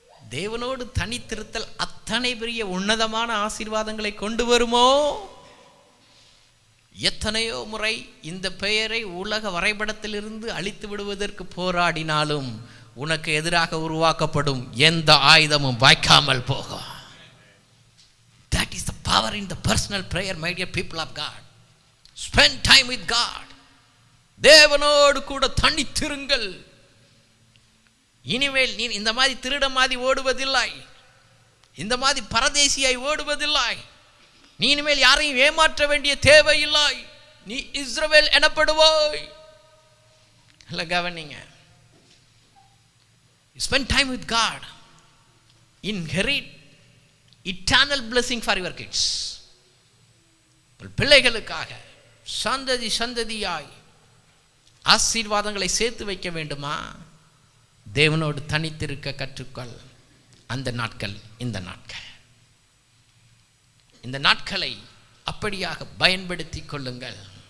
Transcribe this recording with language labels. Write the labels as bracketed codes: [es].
[ta] தேவனோடு தனித்திருத்தல் அத்தனை பெரிய உன்னதமான ஆசீர்வாதங்களை கொண்டு வருமோ? எத்தனையோ முறை இந்த பெயரை உலக வரைபடத்திலிருந்து அழித்து விடுவதற்கு போராடினாலும் உனக்கு எதிராக உருவாக்கப்படும் எந்த ஆயுதமும் வாய்க்காமல் போகும். [en] That is the power in the personal prayer, my dear people of God. Spend time with God. [ta] தேவனோடு கூட தனித்திருங்கள். இனிமேல் நீ இந்த மாதிரி திருட மாதிரி ஓடுவதில்லை, இந்த மாதிரி பரதேசியாய் ஓடுவதில்லை. நீ இனிமேல் யாரையும் ஏமாற்ற வேண்டிய தேவையில்லை. நீ இஸ்ரவேல் எனப்படுவாய். நல்ல கவனிங்க. [en] Spend time with God. Inherit eternal blessing for your kids. [ta] பிள்ளைகளுக்காக சந்ததி சந்ததியாய் ஆசீர்வாதங்களை சேர்த்து வைக்க வேண்டுமா? தேவனோடு தனித்திருக்க கற்றுக்கொள். அந்த நாட்கள் இந்த நாட்கள். இந்த நாட்களை அப்படியாக பயன்படுத்தி கொள்ளுங்கள்.